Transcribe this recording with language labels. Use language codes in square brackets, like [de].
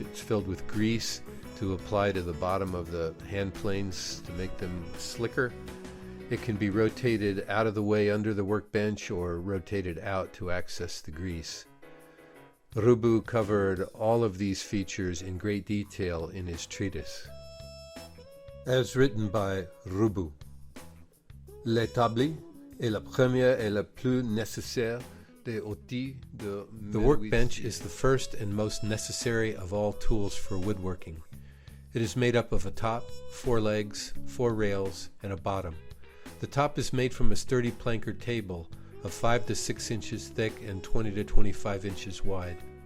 [en] It's filled with grease to apply to the bottom of the hand planes to make them slicker. It can be rotated out of the way under the workbench or rotated out to access the grease. Roubo covered all of these features in great detail in his treatise. As written by Roubo, [fr] l'établi est la première et la plus nécessaire des outils de menuisier. [en] The workbench is the first and most necessary of all tools for woodworking. It is made up of a top, 4 legs, 4 rails, and a bottom. The top is made from a sturdy planker table of 5 to 6 inches thick and 20 to 25 inches wide.